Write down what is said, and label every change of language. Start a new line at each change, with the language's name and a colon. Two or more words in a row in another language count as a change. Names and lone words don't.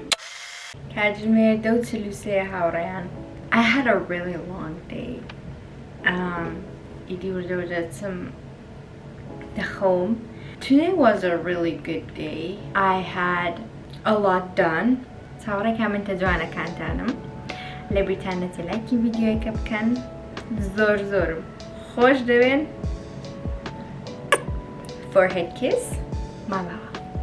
Central Kurdish: کاتژمێر 23 هاوڕێیان.
English: I had a really long day.
Central Kurdish: ئیدی وردە دەچم دەخەوم.
English: Today was a really good day. I had a lot done.
Central Kurdish: چاوەڕێکا من جوانەکانتانم. لە بریتانەتی لایکی ڤیدیۆیەکە بکەن. زۆرم خۆش دەوێن.
English: Forehead kiss.
Central Kurdish: ماڵاوە.